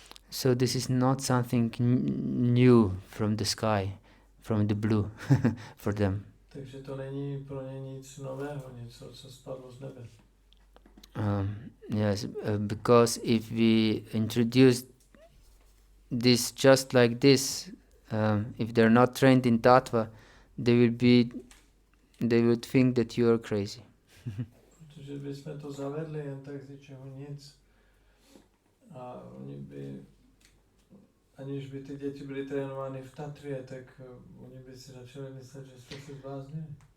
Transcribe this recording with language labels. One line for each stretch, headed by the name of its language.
English: So this is not something new from the sky, from the blue, for them.
Czech: Takže to není pro ně nic nového, něco, co spadlo z nebe.
English: Yes, because if we introduce this just like this, if they're not trained in tattva, they would think that you are crazy.
Czech: Protože bychom to zavedli jen tak z ničeho nic a oni by, aniž by ty děti byly trénovány v tatvě, tak oni by si začali myslet, že jsme se zbláznili.